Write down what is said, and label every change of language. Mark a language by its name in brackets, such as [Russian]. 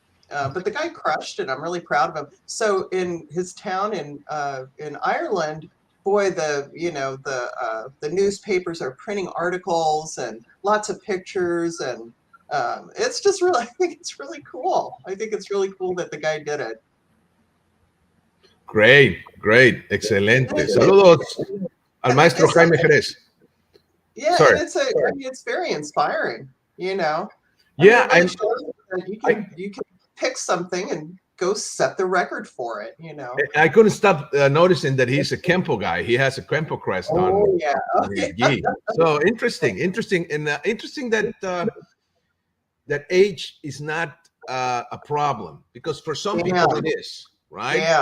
[English] But the guy crushed it. I'm really proud of him. So in his town in Ireland, boy, the newspapers are printing articles and lots of pictures, and it's just really, I think it's really cool. I think it's really cool that the guy did it. Great, excelente. [Spanish] Saludos al maestro Jaime Jerez. [English] Yeah, Sorry. and I mean, it's very inspiring, you know. Yeah, I mean, you can pick something and go set the record for it, you know. I couldn't stop noticing that he's a Kempo guy. He has a Kempo crest on his gi. So interesting, and interesting that that age is not a problem, because for some people it is, right?